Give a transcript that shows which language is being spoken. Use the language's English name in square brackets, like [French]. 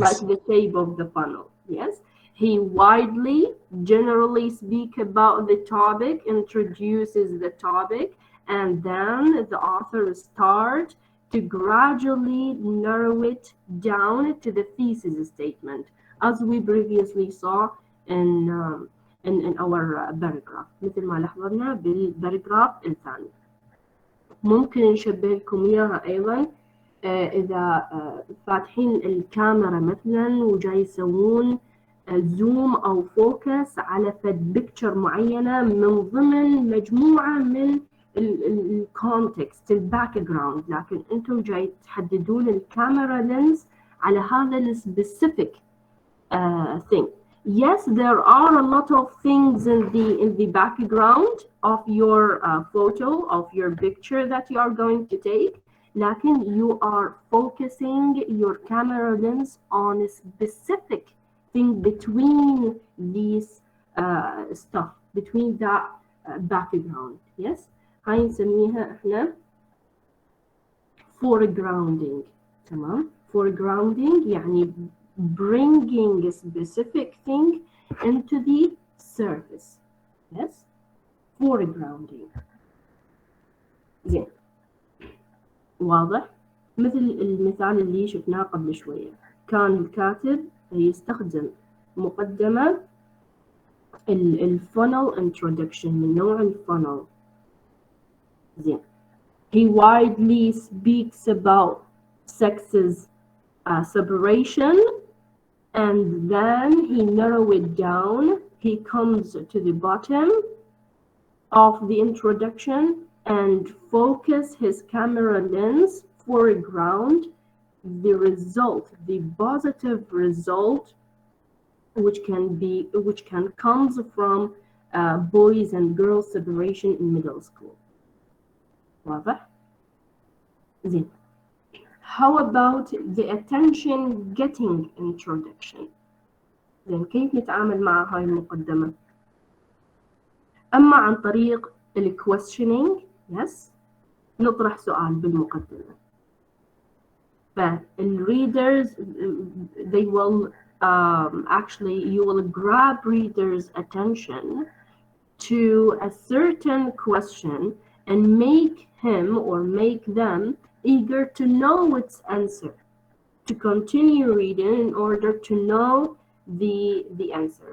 [English] Like the shape of the funnel, yes. He widely, generally speak about the topic, introduces the topic, and then the author start to gradually narrow it down to the thesis statement, as we previously saw in our paragraph. [Arabic] مثل ما لاحظنا بالباراجراف الثاني. ممكن نشبه لكم إياها أيضا إذا فاتحين الكاميرا مثلا وجاي يسوون زوم أو فوكس على فد بيكتشر معينة من ضمن مجموعة من الكونتكست الباك جراوند، لكن أنتم جاي تحددون الكاميرا لينز على هذا السبيسيفيك thing. [English] Yes, there are a lot of things in the background of your photo, of your picture that you are going to take. لكن you are focusing your camera lens on a specific thing between these stuff, between that background. [Arabic] Yes, هاي نسميها احنا foregrounding. تمام. [English] Foregrounding يعني bringing a specific thing into the surface. Yes, foregrounding. [Arabic] زين واضح؟ مثل المثال اللي شفناه قبل شوية، كان الكاتب يستخدم مقدمة الفانل introduction من نوع الفانل. زين. [English] He widely speaks about sexes separation and then he narrow it down. He comes to the bottom of the introduction and focus his camera lens foreground the result, the positive result, which can comes from boys and girls separation in middle school. [Arabic] واضح؟ زين. [English] How about the attention getting introduction؟ [Arabic] زين كيف نتعامل مع هاي المقدمة؟ أما عن طريق questioning، yes، نطرح سؤال بالمقدمة. [English] فالreaders they will actually you will grab readers' attention to a certain question and make him or make them eager to know its answer, to continue reading in order to know the answer.